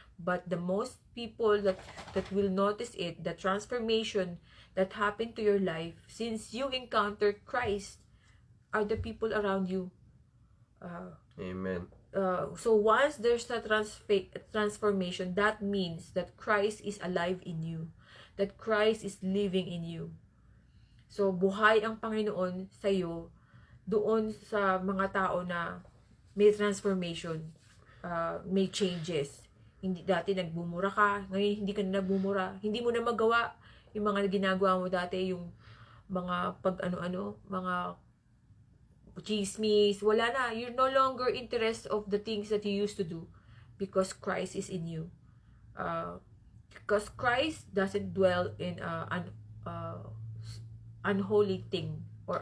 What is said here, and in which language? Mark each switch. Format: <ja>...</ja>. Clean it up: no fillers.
<en>But the most people that will notice it, the transformation that happened to your life since you encountered Christ, are the people around you. Amen. So once there's a transformation, that means that Christ is alive in you, that Christ is living in you.</en> <tl>So buhay ang Panginoon sa iyo doon sa mga tao na may transformation, may changes. Hindi dati nagbumura ka, ngayon hindi ka na nagbumura, hindi mo na magawa yung mga ginagawa mo dati, yung mga pag ano-ano, mga chismis, wala na.</tl> <en>You're no longer interested of the things that you used to do because Christ is in you. Because Christ doesn't dwell in an unholy thing or</en>